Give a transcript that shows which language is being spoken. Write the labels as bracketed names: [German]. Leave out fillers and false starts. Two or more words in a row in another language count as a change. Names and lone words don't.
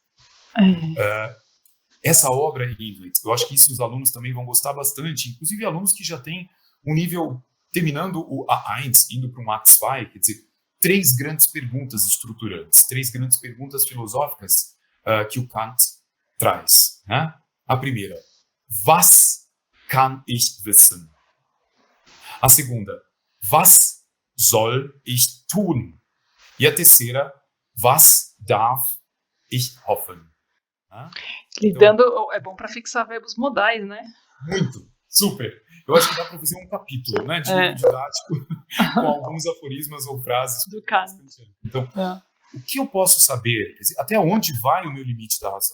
[Portuguese] Essa obra, Ingrid, eu acho que isso os alunos também vão gostar bastante, inclusive alunos que já têm um nível, terminando o A1, indo para um A2, quer dizer, 3 grandes perguntas estruturantes, 3 grandes perguntas filosóficas que o Kant traz. Né? A primeira, [German] was kann ich wissen? [Portuguese] A segunda, [German] was soll ich tun? [Portuguese] E a terceira, [German] was darf ich hoffen? [Portuguese] Lidando, então, é bom para fixar verbos modais, né? Muito, super. Eu acho que dá para fazer um capítulo, né, de livro didático com alguns aforismas ou frases do Kant. Então, o que eu posso saber? Quer dizer, até onde vai o meu limite da razão?